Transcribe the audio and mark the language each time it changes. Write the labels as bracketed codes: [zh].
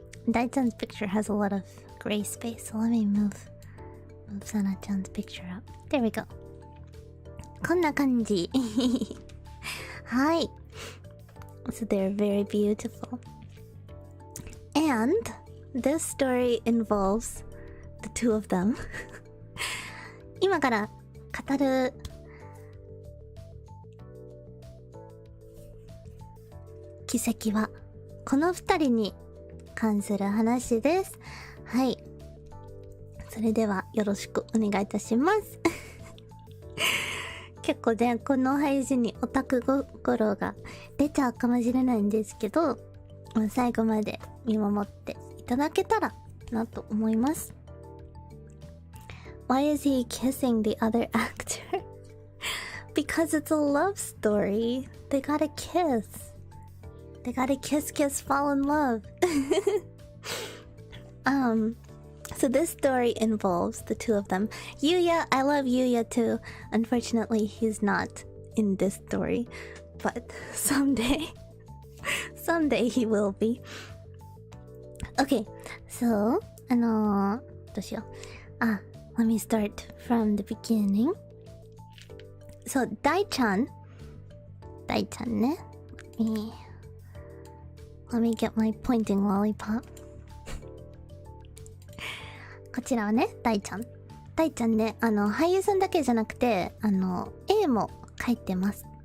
[en] Dai-chan's picture has a lot of gray space, so let me move Sana-chan's picture up. There we go. [ja] こんな感じ。はい。 [en] So they're very beautiful. And this story involves the two of them. [ja] 今から語る奇跡はこの二人に関する話です。はい。それではよろしくお願いいたします。結構ね、この配信にオタク心が出ちゃうかもしれないんですけど、最後まで見守っていただけたらなと思います。 [en] Why is he kissing the other actor? Because it's a love story. They gotta kiss. They gotta kiss, fall in love. So this story involves the two of them. Yuya, I love Yuya too. Unfortunately, he's not in this story. But someday he will be. Okay, so, [ja] どうしよう。 [en] Let me start from the beginning. So, Dai-chanね。 Let me get my pointing lollipop. [ja] こちらはね、大ちゃんね、俳優さんだけじゃなくて、絵も描いてます。